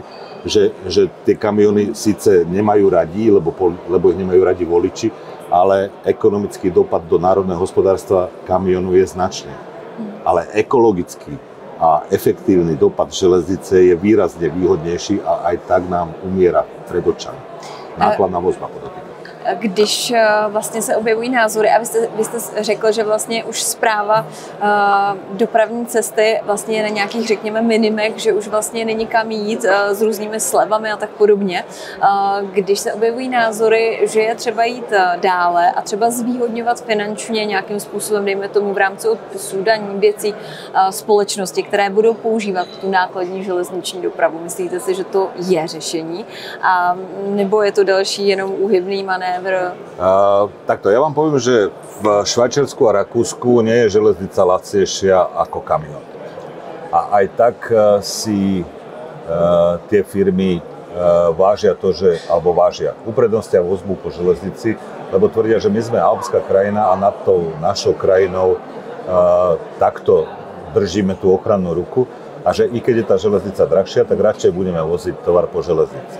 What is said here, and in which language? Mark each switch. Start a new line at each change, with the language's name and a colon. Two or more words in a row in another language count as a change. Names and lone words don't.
Slovak: Že tie kamiony síce nemajú radi, lebo ich nemajú radi voliči, ale ekonomický dopad do národného hospodárstva kamionu je značný. Ale ekologický a efektívny dopad železnice je výrazne výhodnejší a aj tak nám umiera pred očami. Nákladná vozba podotýka.
Czech: Když vlastně se objevují názory a vy jste řekl, že vlastně už správa dopravní cesty vlastně je na nějakých, řekněme, minimech, že už vlastně není kam jít s různými slevami a tak podobně. Když se objevují názory, že je třeba jít dále a třeba zvýhodňovat finančně nějakým způsobem, dejme tomu v rámci odpisů, daní, věcí společnosti, které budou používat tu nákladní železniční dopravu. Myslíte si, že to je řešení? A nebo je to další jenom úhybný manévr?
Slovak: Takto, ja vám poviem, že v Švajčiarsku a Rakúsku nie je železnica lacnejšia ako kamión. A aj tak si tie firmy vážia uprednostnia vozbu po železnici, lebo tvrdia, že my sme alpská krajina a nad tou našou krajinou takto držíme tú ochrannú ruku a že i keď je tá železnica drahšia, tak radšej budeme voziť tovar po železnici.